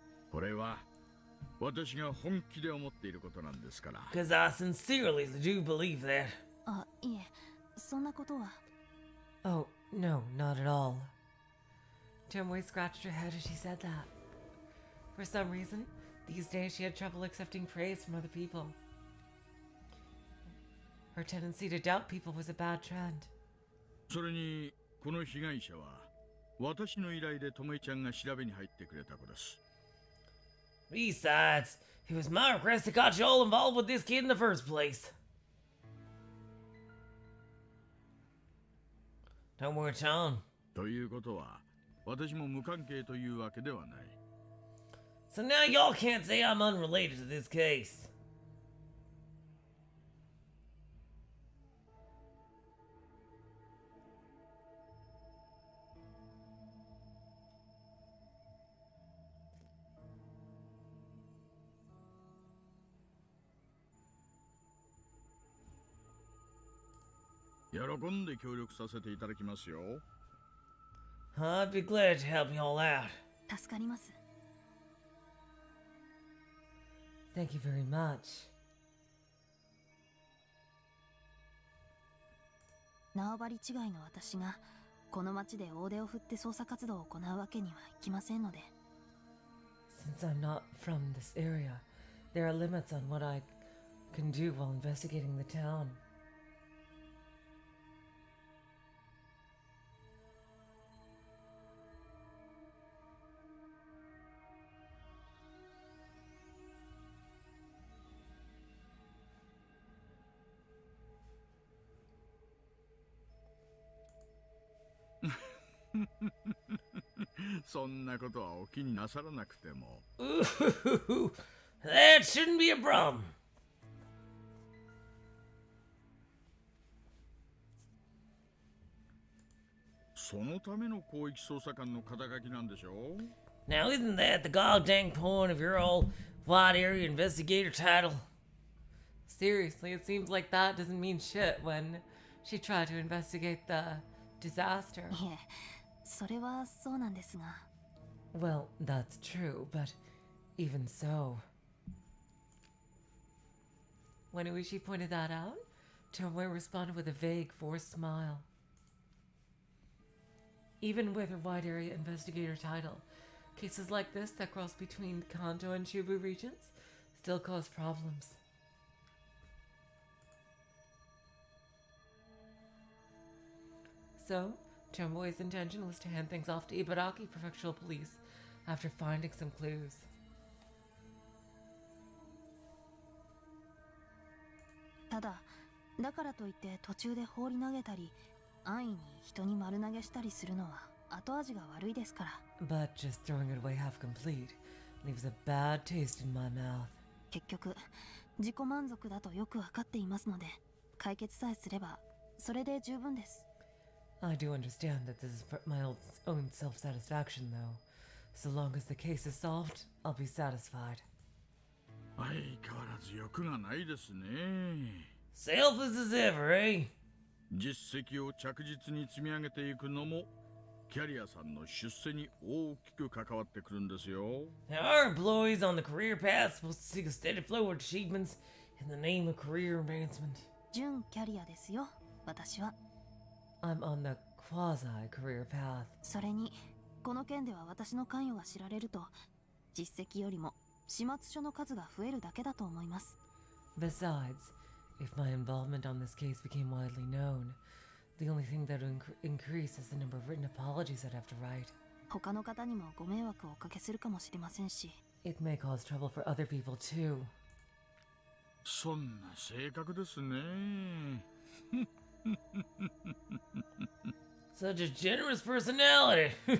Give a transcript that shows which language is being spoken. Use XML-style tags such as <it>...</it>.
<ja>これは私が本気で思っていることなんですから。</ja> <en>Because I sincerely do believe that. あ、いえ、そんなことは。 Oh, no, not at all. Tomoe scratched her head as she said that. For some reason, these days she had trouble accepting praise from other people. Her tendency to doubt people was a bad trend.</en> <ja>それにこの被害者は私の依頼でともえちゃんが調べに入ってくれた子です。</ja> <en>Besides, it was my request that got you all involved with this kid in the first place. Don't worry, Tom.</en> <ja>ということは私も無関係というわけではない。</ja> <en>So now y'all can't say I'm unrelated to this case.</en> <ja>喜んで協力させていただきますよ。</ja> <en>I'd be glad to help you all out.</en> <ja>助かります。</ja> <en>Thank you very much.</en> <ja>縄張り違いの私がこの町で大手を振って捜査活動を行うわけにはいきませんので。</ja> <en>Since I'm not from this area, there are limits on what I can do while investigating the town.</en> <ja>Ooh, そんなことはお気になさらなくても。</ja> <en>Ooh, that shouldn't be a problem.</en> <ja>そのための広域捜査官の肩書きなんでしょう？</ja> <en>Now, isn't that the goddamn point of your old wide area investigator title? Seriously, it seems like that doesn't mean shit when she tried to investigate the disaster.</en> <ja>いえ、それはそうなんですが。</ja> <en>Well, that's true, but even so. When Uishi pointed that out, Tomoe responded with a vague, forced smile. Even with her wide area investigator title, cases like this that cross between Kanto and Chubu regions still cause problems. So, Tomoe's intention was to hand things off to Ibaraki Prefectural Police after finding some clues.</en> <ja>ただ、だからといって途中で放り投げたり、安易に人に丸投げしたりするのは後味が悪いですから。</ja> <en>But just throwing it away half complete leaves a bad taste in my mouth.</en> <ja>結局、自己満足だとよくわかっていますので、解決さえすればそれで十分です。</ja> <en>I do understand that this is for my own self-satisfaction, though. So long as the case is solved, I'll be satisfied.</en> <ja>相変わらず欲がないですね。</ja> <en>Selfless as ever, eh?</en> <ja>実績を着実に積み上げていくのもキャリアさんの出世に大きく関わってくるんですよ。</ja> <en>Now, our employees on the career path supposed to seek a steady flow of achievements in the name of career advancement.</en> <ja>準キャリアですよ、私は。</ja> <en>I'm on the quasi-career path.</en> <ja>それにこの件では私の関与が知られると実績よりも始末書の数が増えるだけだと思います。</ja> <en>Besides, if my involvement on this case became widely known, the only thing that would increase is the number of written apologies I'd have to write.</en> <ja>他の方にもご迷惑をおかけするかもしれませんし。</ja> <en>It may cause trouble for other people too.</en> <ja>そんな性格ですね。</ja> <en>Such a generous personality.</en>